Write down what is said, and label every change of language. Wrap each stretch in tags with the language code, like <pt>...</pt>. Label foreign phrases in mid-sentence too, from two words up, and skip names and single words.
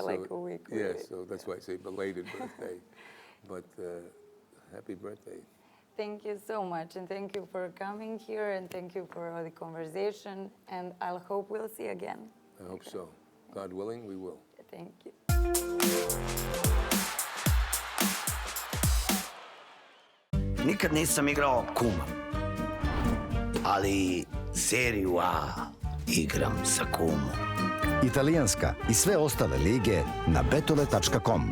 <en>like a week. Yeah, really. so that's why I say belated birthday. But happy birthday. Thank you so much, and thank you for coming here, and thank you for the conversation, and I'll hope we'll see again. I hope so. God willing, we will. Thank you.</en> <sr>Nikad nisam igrao kuma, ali seriju A igram sa kumom. Italijanska i sve ostale lige na betole.com.</sr>